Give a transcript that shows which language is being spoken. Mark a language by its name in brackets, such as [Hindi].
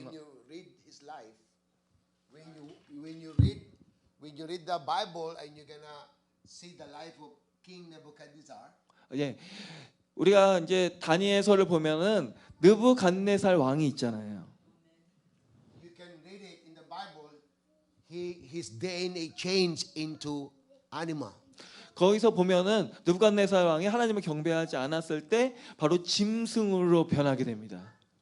[English] when you read his life, when you read the Bible and you're gonna see the life of King Nebuchadnezzar, [Korean] 예, 우리가 이제 다니엘서를 보면은 느부갓네살 왕이 있잖아요. [English] you can read it in the Bible. His DNA changed into animal. [Korean] 거기서 보면은 느부갓네살 왕이 하나님을 경배하지 않았을 때 바로 짐승으로 변하게 됩니다.